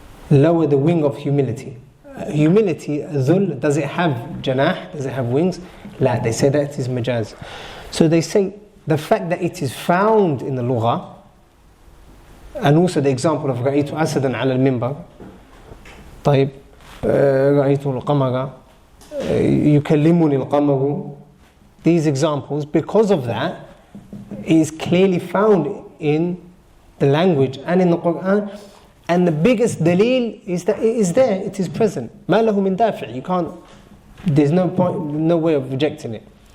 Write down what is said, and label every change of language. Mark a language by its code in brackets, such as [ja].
[en] Lower the wing of humility. Humility, dhul, does it have janah? Does it have wings? La, they say that it is majaz. So they say the fact that it is found in the lugha, and also the example of [ar] رأيت أسدا على المنبر. طيب, رأيت القمر, يكلمني القمر. [en] These examples, because of that, is clearly found in the language and in the Quran. And the biggest dalil is that it is there, it is present. [ar] ما له من دافع. [en] You can't, there's no point, no way of rejecting it.